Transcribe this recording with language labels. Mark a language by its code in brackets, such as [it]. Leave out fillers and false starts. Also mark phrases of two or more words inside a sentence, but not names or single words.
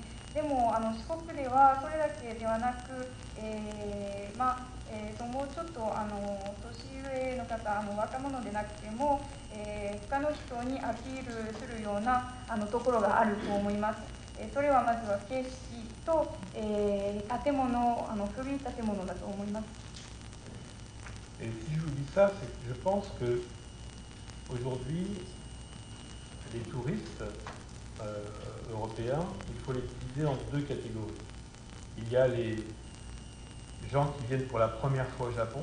[ja] でも四国ではそれだけではなく、もうちょっと年上の方若者でなくても、他の人にアピールするようなところがあると思います。それはまずは景色と、建物古い建物だと思います。 [fr] Et si je vous dis ça, c'est que je pense que aujourd'hui, les touristes européens, il faut les diviser en deux catégories. Il y a les gens qui viennent pour la première fois au Japon.